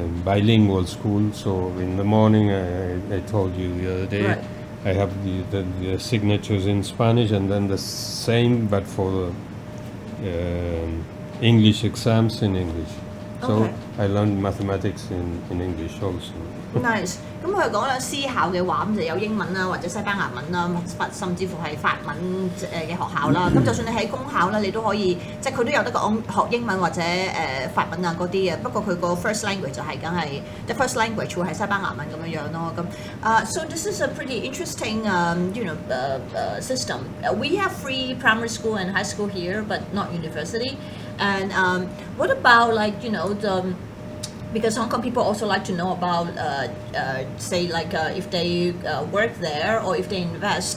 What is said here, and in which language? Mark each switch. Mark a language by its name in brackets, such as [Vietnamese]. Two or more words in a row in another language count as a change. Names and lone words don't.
[English] So in the morning, I told you the other day, I have the signatures in Spanish, and then the same, but for the English exams in English. So Okay. I learned mathematics in English also. Nice。 [Cantonese] 咁佢講咧思考嘅話，咁就有英文啦，或者西班牙文啦，甚至乎係法文嘅學校啦。咁就算你喺公校啦，你都可以，即係佢都有得講學英文或者法文啊嗰啲嘅。不過佢個 [English] first language [Cantonese] 就係梗係 [English] the first language [Cantonese] 會係西班牙文咁樣樣咯。 [English] 咁 so this is a pretty interesting system. We have free primary school and high school here, but not university. And what about because Hong Kong people also like to know about, say, if they work there or if they invest.